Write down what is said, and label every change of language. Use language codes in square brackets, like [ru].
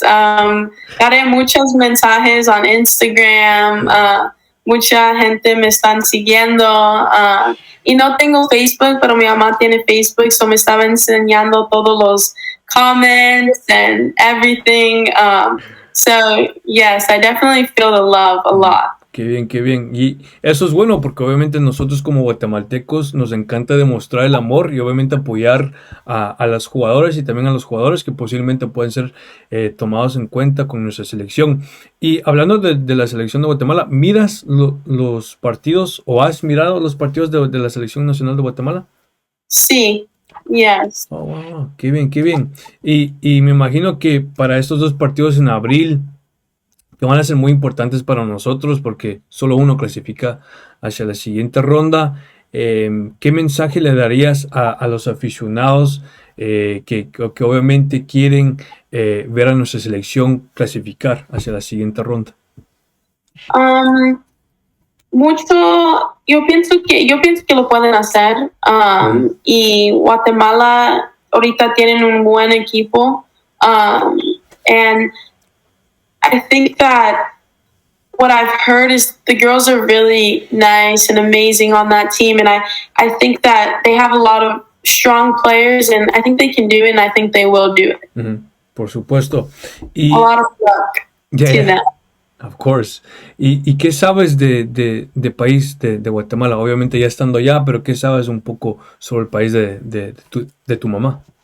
[es] Daré muchos mensajes en Instagram. Mucha gente me están siguiendo. Y no tengo Facebook, pero mi mamá tiene Facebook, so me estaba enseñando todos los [en] comments and everything. So, yes, I definitely feel the love a lot. [es] Qué bien, qué bien. Y eso es bueno porque obviamente nosotros como guatemaltecos nos encanta demostrar el amor y obviamente apoyar a las jugadoras y también a los jugadores que posiblemente pueden ser tomados en cuenta con nuestra selección. Y hablando de la selección de Guatemala, ¿miras los partidos o has mirado los partidos de la selección nacional de Guatemala? Sí. [en] Yes. [es] Oh, wow. Qué bien, qué bien. Y me imagino que para estos 2 partidos en abril, que van a ser muy importantes para nosotros porque solo uno clasifica hacia la siguiente ronda, ¿qué mensaje le darías a los aficionados que obviamente quieren ver a nuestra selección clasificar hacia la siguiente ronda? Mucho, yo pienso que lo pueden hacer, y Guatemala ahorita tienen un buen equipo, [en] and I think that what I've heard is the girls are really nice and amazing on that team, and I think that they have a lot of strong players, and I think they can do it, and I think they will do it. [es] Por supuesto. [en] A lot of luck to them. Of course. [es] ¿Y qué sabes de país de Guatemala? Obviamente ya estando allá, pero ¿qué sabes un poco sobre el país de tu mamá?